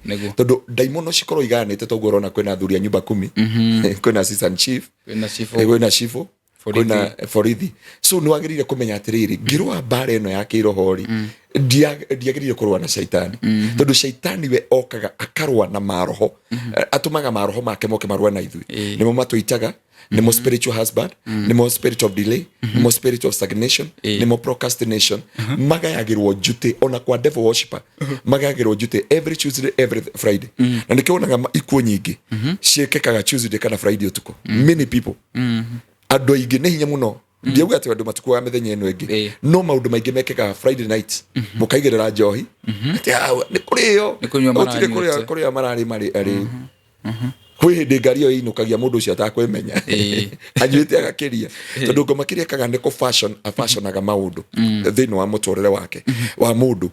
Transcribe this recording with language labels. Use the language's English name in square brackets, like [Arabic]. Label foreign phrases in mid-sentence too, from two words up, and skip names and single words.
[Kikuyu] Tondũ daimono cikorwo iganĩte, toguo ũrona kwĩna athuri a nyumba 10, kwĩna [English] assistant chief, [Kikuyu] kwĩna chief, kwĩna borithi. So nĩ wagĩrĩire kũmenya atĩrĩrĩ, ngĩrũa mbara ĩno ya kĩroho rĩ, ndiagĩrĩire kũrũa na Shaitani, tondũ Shaitani we okaga akarũa na maroho, atũmaga maroho make moke marũa na ithuĩ. Nĩmo matũitaga, nĩmo [English] spiritual husband, [Kikuyu] nĩmo [English] spirit of delay, [Kikuyu] nĩmo [English] spirit of stagnation, [Kikuyu] nĩmo procrastination. Magayagĩrwo njutĩ, ona kwa [English] devil worshipper [Kikuyu] magayagĩrwo njutĩ [English] every Tuesday, every Friday. [Kikuyu] Na nĩkĩo wonaga ikuũ nyingĩ ciĩkĩkaga Tuesday kana Friday ũtukũ. [English] Many people, [Kikuyu] andũ aingĩ nĩ hinya mũno. Ndiauga atĩ andũ matikuaga mĩthenya ĩno ĩngĩ, no maũndũ maingĩ mekĩkaga [English] Friday night, [Kikuyu] mũkaigĩrĩra njohi atĩ nĩ kũrĩo, gũtirĩ kũrĩa mararĩ marĩ. Kwĩ hĩndĩ ngari ĩyo ĩinũkagia mũndũ ũcio atakwĩmenya, anyuĩte agakĩria, tondũ ngoma kĩrĩa ekaga nĩ kũ-fashionaga maũndũ thĩinĩ wa mũtũrĩre wake wa mũndũ.